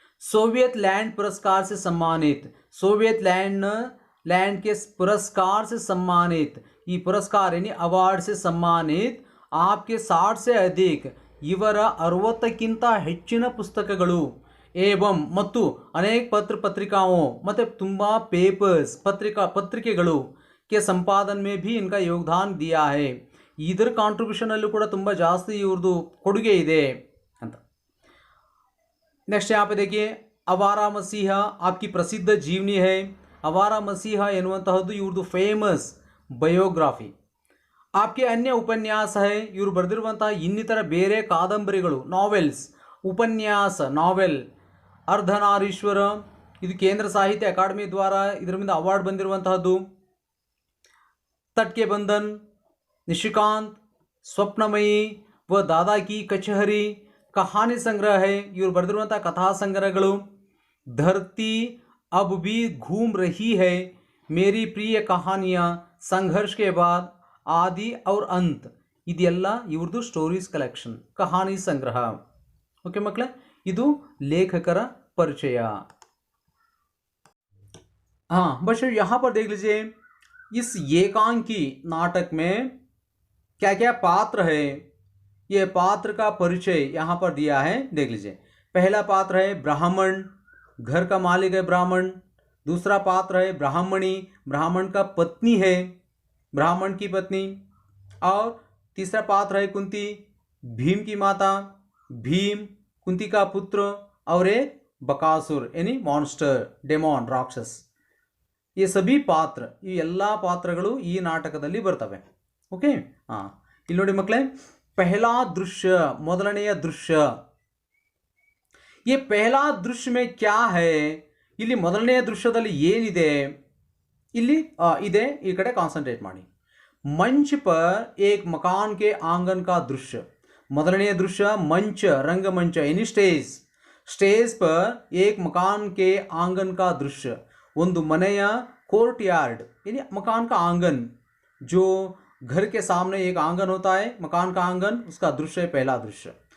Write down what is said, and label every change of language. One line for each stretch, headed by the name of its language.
Hindi: Soviet land पुरस्कार से सम्मानित, सोवियत लैंड के पुरस्कार से सम्मानित, ये पुरस्कार यानी अवार्ड से सम्मानित आपके 60 से अधिक,
Kannada: ಇವರ 60ಕ್ಕಿಂತ ಹೆಚ್ಚಿನ ಪುಸ್ತಕಗಳು
Hindi: एवं ಮತ್ತು अनेक पत्र पत्रिकाओं मतलब ತುಂಬಾ पेपर्स ಪತ್ರಿಕೆಗಳು के संपादन में भी इनका योगदान दिया है।
Kannada: ಇದರ ಕಾಂಟ್ರಿಬ್ಯೂಷನ್ ಅಲ್ಲೂ ಕೂಡ ತುಂಬ ಜಾಸ್ತಿ ಇವ್ರದ್ದು ಕೊಡುಗೆ ಇದೆ ಅಂತ।
Hindi: नेक्स्ट यहाँ पे देखिए, अवारा मसीहा आपकी प्रसिद्ध जीवनी है।
Kannada: अवारा मसीहा ಎನ್ನುವಂತಹದ್ದು ಇವ್ರದ್ದು ಫೇಮಸ್ ಬಯೋಗ್ರಫಿ।
Hindi: आपके अन्य उपन्यास है,
Kannada: ಇವರು ಬರೆದಿರುವಂತಹ ಇನ್ನಿತರ ಬೇರೆ ಕಾದಂಬರಿಗಳು, ನಾವೆಲ್ಸ್, ಉಪನ್ಯಾಸ, ನಾವೆಲ್, ಅರ್ಧನಾರೀಶ್ವರ, ಇದು ಕೇಂದ್ರ ಸಾಹಿತ್ಯ ಅಕಾಡೆಮಿ ದ್ವಾರ ಇದರ ಮೇಲೆ ಅವಾರ್ಡ್ ಬಂದಿರುವಂತಹದ್ದು।
Hindi: तटके बंधन, निशिकांत, स्वप्नमयी व दादा की कचहरी कहानी संग्रह है,
Kannada: ಇವರು ಬರೆದಿರುವಂತಹ ಕಥಾ ಸಂಗ್ರಹಗಳು।
Hindi: धरती अब भी घूम रही है, मेरी प्रिय कहानियाँ, संघर्ष के बाद, आदि और अंत,
Kannada: ಇದೆಲ್ಲ ಇವ್ರದ್ದು ಸ್ಟೋರೀಸ್ ಕಲೆಕ್ಷನ್, ಕಹಾನಿ ಸಂಗ್ರಹ। ओके ಮಕ್ಕಳೇ, ಇದು
Hindi: लेखकर परिचय। हाँ बच्चों, यहाँ पर देख लीजिए इस एकांकी नाटक में क्या क्या पात्र है, ये पात्र का परिचय यहाँ पर दिया है, देख लीजिए। पहला पात्र है ब्राह्मण, घर का मालिक है ब्राह्मण। दूसरा पात्र है ब्राह्मणी, ब्राह्मण का पत्नी है, ब्राह्मण की पत्नी। और तीसरा पात्र है कुंती, भीम की माता, भीम कुंती का पुत्र। और एक बकासुर यानी मॉन्स्टर, डेमॉन, राक्षस। ये सभी पात्र,
Kannada: ಈ ಎಲ್ಲ ಪಾತ್ರಗಳು ಈ ನಾಟಕದಲ್ಲಿ ಬರ್ತವೆ। ಓಕೆ, ಇಲ್ಲಿ ನೋಡಿ ಮಕ್ಕಳೇ,
Hindi: पहला दृश्य,
Kannada: ಮೊದಲನೆಯ ದೃಶ್ಯ।
Hindi: ये पहला दृश्य में क्या है,
Kannada: ಇಲ್ಲಿ ಮೊದಲನೆಯ ದೃಶ್ಯದಲ್ಲಿ ಏನಿದೆ ಇಲ್ಲಿ ಇದೆ, ಈ ಕಡೆ ಕಾನ್ಸಂಟ್ರೇಟ್ ಮಾಡಿ।
Hindi: मंच पर एक मकान के आंगन का दृश्य। ಮೊದಲನೆಯ दृश्य मंच, रंगमंच यानी स्टेज। स्टेज पर एक मकान के आंगन का दृश्य,
Kannada: ಒಂದು ಮನೆಯ
Hindi: कोर्ट यार्ड यानी मकान का आंगन, जो घर के सामने एक आंगन होता है, मकान का आंगन, उसका दृश्य है पहला दृश्य।